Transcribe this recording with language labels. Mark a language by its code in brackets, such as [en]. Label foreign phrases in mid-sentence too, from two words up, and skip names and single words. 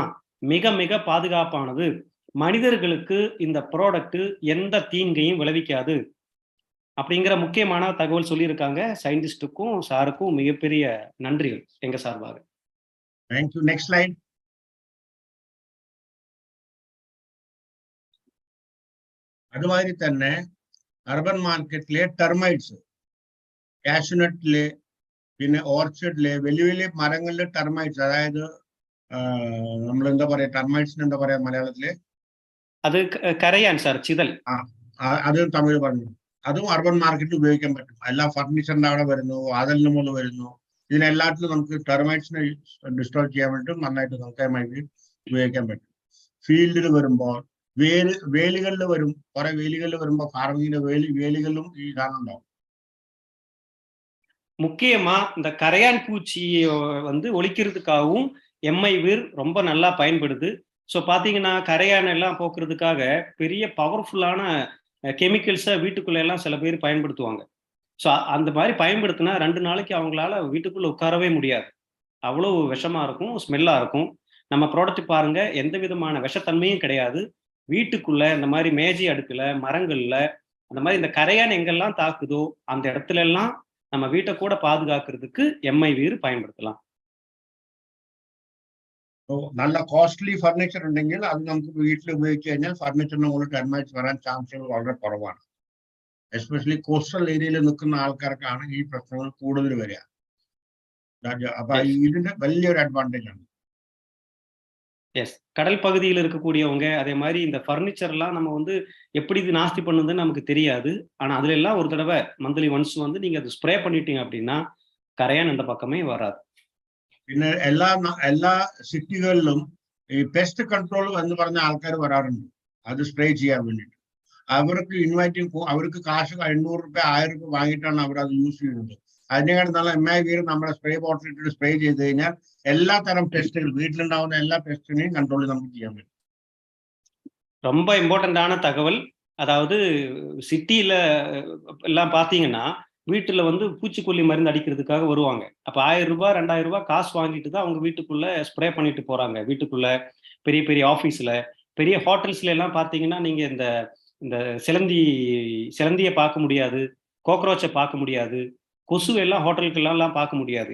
[ta] மிக மிக பாதுகாப்பானது. மனிதர்களுக்கு இந்த ப்ராடக்ட் எந்த தீங்கையும் விளைவிக்காது அப்படிங்கிற முக்கியமான தகவல் சொல்லியிருக்காங்க. சயின்டிஸ்டுக்கும் சாருக்கும் மிகப்பெரிய நன்றிகள் எங்க சார்பாக. [en] Thank you. Next line. [ml] അതുമാതിരി തന്നെ അർബൻ മാർക്കറ്റിലെ ടെർമൈറ്റ്സ്, കാഷ്യൂനട്ടില്, പിന്നെ ഓർച്ചിഡില്, വലിയ വലിയ മരങ്ങളിലെ ടെർമൈറ്റ്സ്, അതായത് നമ്മൾ എന്താ പറയാ, ടെർമൈറ്റ്സിന് എന്താ പറയാ മലയാളത്തില്? അത് കരയാൻ സാർ, ചിതൽ. അത് തമിഴ് പറഞ്ഞു. അതും അർബൻ മാർക്കറ്റിൽ ഉപയോഗിക്കാൻ പറ്റും. എല്ലാ ഫർണിച്ചറിന്റെ അവിടെ വരുന്നു, വാതിലിന് മുകളിൽ വരുന്നു. ഇതിനെല്ലാത്തിലും നമുക്ക് ടെർമൈറ്റ്സിനെ ഡിസ്ട്രോയ് ചെയ്യാൻ വേണ്ടിയിട്ട് നന്നായിട്ട് നമുക്ക് ഉപയോഗിക്കാൻ പറ്റും. ഫീൽഡിൽ വരുമ്പോൾ, വേലികളിൽ വരും, കുറെ വേലികളിൽ വരുമ്പോ ഫാർമിങ്ങിന്റെ വേലികളിലും ഈ സാധനം ഉണ്ടാവും. [ta] முக்கியமா இந்த கரையான் பூச்சியை வந்து ஒழிக்கிறதுக்காகவும் MI வீர் ரொம்ப நல்லா பயன்படுது. ஸோ பாத்தீங்கன்னா கரையான் எல்லாம் போக்குறதுக்காக பெரிய பவர்ஃபுல்லான கெமிக்கல்ஸை வீட்டுக்குள்ள எல்லாம் சில பேர் பயன்படுத்துவாங்க. ஸோ அந்த மாதிரி பயன்படுத்தினா 2 நாளைக்கு அவங்களால வீட்டுக்குள்ள உட்காரவே முடியாது. அவ்வளவு விஷமா இருக்கும், ஸ்மெல்லா இருக்கும். நம்ம ப்ராடக்ட் பாருங்க, எந்த விதமான விஷத்தன்மையும் கிடையாது. வீட்டுக்குள்ள இந்த மாதிரி மேஜை அடுக்குல, மரங்கள்ல அந்த மாதிரி இந்த கரையான் எங்கெல்லாம் தாக்குதோ அந்த இடத்துல எல்லாம் நம்ம வீட்டை கூட பாதுகாக்கிறதுக்கு MI வீர் பயன்படுத்தலாம். [ml] നല്ല [en] costly furniture [ml] ഉണ്ടെങ്കിൽ അത് നമുക്ക് വീട്ടിൽ ഉപയോഗിച്ച് കഴിഞ്ഞാൽ ഫർണിച്ചറിന് മുകളിൽ ടെർമൈറ്റ്സ് വരാൻ ചാൻസുകൾ വളരെ കുറവാണ്. [en] especially coastal [ml] ഏരിയയിൽ നിൽക്കുന്ന ആൾക്കാർക്കാണ് ഈ പ്രശ്നങ്ങൾ കൂടുതൽ വരിക. അപ്പൊ ഇതിന്റെ വലിയൊരു അഡ്വാൻറ്റേജ് ആണ്. எஸ், கடல் பகுதியில் இருக்கக்கூடியவங்க, அதே மாதிரி இந்த ஃபர்னிச்சர் எல்லாம் நம்ம வந்து எப்படி இது நாஸ்தி பண்ணுதுன்னு நமக்கு தெரியாது. ஆனா அதுல எல்லாம் ஒரு தடவை [en] monthly once [ml] வந்து நீங்க அது ஸ்ப்ரே பண்ணிட்டீங்க அப்படின்னா கரையான் அந்த பக்கமே வராது. പിന്നെ എല്ലാ സിറ്റികളിലും ഈ [en] pest control [ml] എന്ന് പറഞ്ഞ ആൾക്കാർ വരാറുണ്ട്, അത് സ്പ്രേ ചെയ്യാൻ വേണ്ടിയിട്ട്. അവർക്ക് അവർക്ക് കാശ് 800 രൂപ 1000 രൂപ വാങ്ങിയിട്ടാണ് അവർ അത് യൂസ് ചെയ്യുന്നത്. അതിനേക്കാൾ നല്ല MI വീർ നമ്മുടെ [en] spray bottle [ml] ഇട്ടിട്ട് സ്പ്രേ ചെയ്ത് കഴിഞ്ഞാൽ എല്ലാ തരം പെസ്റ്റുകൾ, വീട്ടിലുണ്ടാവുന്ന എല്ലാ പെസ്റ്റിനെയും കൺട്രോൾ നമുക്ക് ചെയ്യാൻ പറ്റും. [ta] ரொம்ப இம்பார்ட்டண்டான தகவல். அதாவது சிட்டியில எல்லாம் பாத்தீங்கன்னா வீட்டுல வந்து பூச்சிக்கொல்லி மருந்து அடிக்கிறதுக்காக வருவாங்க. அப்ப 1000 ரூபாய் 2000 ரூபாய் காசு வாங்கிட்டு தான் அவங்க வீட்டுக்குள்ள ஸ்ப்ரே பண்ணிட்டு போறாங்க. வீட்டுக்குள்ள பெரிய பெரிய ஆபீஸ்ல, பெரிய ஹோட்டல்ஸ்ல எல்லாம் பாத்தீங்கன்னா நீங்க இந்த இந்த சிலந்தியை பார்க்க முடியாது, கோக்ரோச்சை பார்க்க முடியாது, கொசு எல்லாம் ஹோட்டலுக்கெல்லாம் பார்க்க முடியாது.